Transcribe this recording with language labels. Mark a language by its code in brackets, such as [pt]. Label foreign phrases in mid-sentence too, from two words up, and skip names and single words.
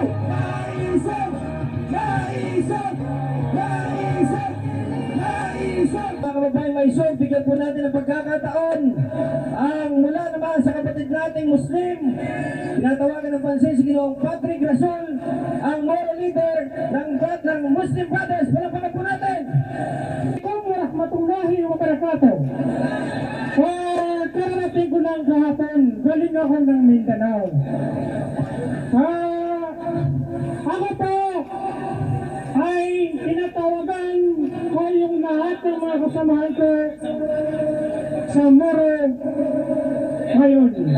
[tl] Naisip! Naisip! Naisip! Naisip! Mga kababayang maisog, bigyan po natin ng pagkakataon ang mula naman sa kapatid nating Muslim. Tinatawagan ng pansin si Ginoong Patrick Rasol, ang [en] moral leader [tl] ng Muslim Brothers. Palapakan po natin! [ar] السلام عليكم ورحمة الله وبركاته. [tl] Kararating ko lang kahapon, galing ako ng Mindanao. Ako po ay tinatawagan ko yung lahat ng mga kasamahan ko sa Moro ngayon.